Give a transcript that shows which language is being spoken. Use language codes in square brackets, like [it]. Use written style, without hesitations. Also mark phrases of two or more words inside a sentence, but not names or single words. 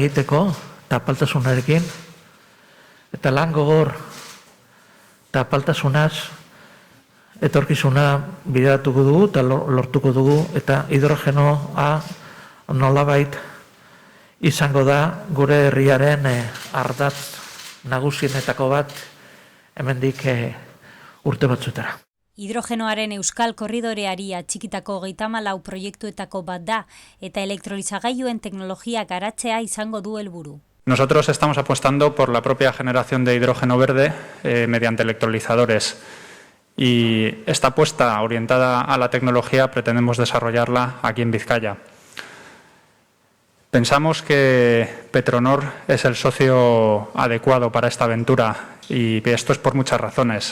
[eu] egiteko eta apaltasunarekin, eta lan gogor eta apaltasunaz etorkizuna bideratuko dugu eta lortuko dugu, eta hidrogenoa nolabait izango da gure herriaren ardatz nagusienetako bat hemendik urte batzuetara. Hidrogenoaren Euskal Korridoreari atxikitako 34 proiektuetako bat da, eta elektrolizagailuen teknologia garatzea izango du helburu. [es] Nosotros estamos apostando por la propia generación de hidrógeno verde mediante electrolizadores. Y esta apuesta orientada a la tecnología pretendemos desarrollarla aquí en Vizcaya. Pensamos que Petronor es el socio adecuado para esta aventura, y esto es por muchas razones.